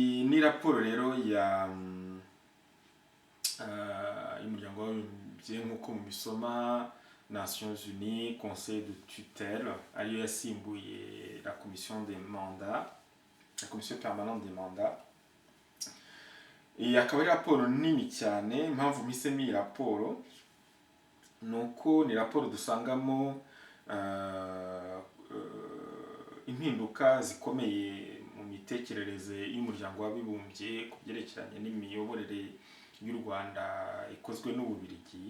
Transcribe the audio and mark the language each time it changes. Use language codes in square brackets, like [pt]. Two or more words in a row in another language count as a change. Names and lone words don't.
[rw] ni raporo rero y'umuryango w'abibumbye nk'uko mubisoma Nations Unies Conseil de tutelle ariyo yasimbuye [fr] la commission des mandats, la commission permanente des mandats. [rw] Akaba ari raporo nini cyane. Impamvu mpisemo iyi raporo nuko ni raporo dusangamo impinduka zikomeye mu mitekerereze y'umuryango w'abibumbye ku byerekeranye n'imiyoborere y'u Rwanda ikozwe n'Ububiligi.